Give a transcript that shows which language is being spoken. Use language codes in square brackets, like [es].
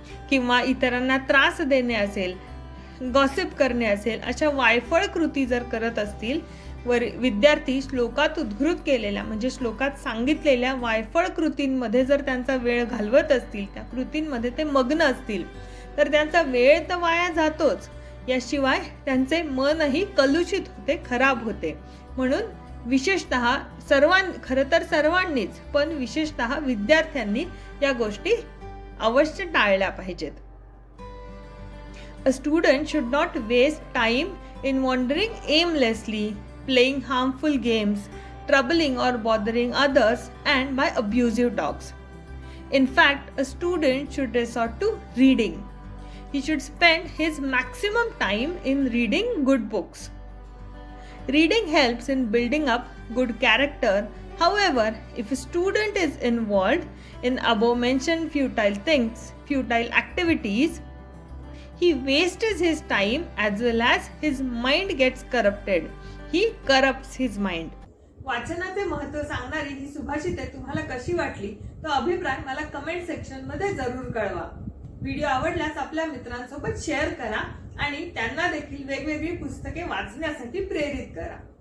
[mr] किंवा इतरांना त्रास देणे असेल, गॉसिप करणे असेल, अशा वायफळ कृती जर करत असतील, विद्यार्थी श्लोकात उद्घृत केलेल्या म्हणजे श्लोकात सांगितलेल्या वायफळ कृतींमध्ये जर त्यांचा वेळ घालवत असतील, त्या कृतींमध्ये ते मग्न असतील, तर त्यांचा वेळ तर वाया जातोच, याशिवाय त्यांचे मनही कलुषित होते, खराब होते. म्हणून विशेषतः खरं तर सर्वांनीच, पण विशेषतः विद्यार्थ्यांनी या गोष्टी अवश्य टाळल्या पाहिजेत. [en] A student should not waste time in wandering aimlessly, playing harmful games, troubling or bothering others, and by abusive dogs. In fact, a student should resort to reading. He should spend his maximum time in reading good books. Reading helps in building up good character. However, if a student is involved in above mentioned futile things, futile activities, he wastes his time as well as his mind gets corrupted. He corrupts his mind. [mr] वाचनाचे महत्त्व सांगणारी ही सुभाषिते तुम्हाला कशी वाटली तो अभिप्राय मला comment section मध्ये जरूर कळवा. व्हिडिओ आवडल्यास आपल्या मित्रांसोबत शेअर करा आणि त्यांना देखील वेगवेगळी पुस्तके वाचण्यासाठी प्रेरित करा.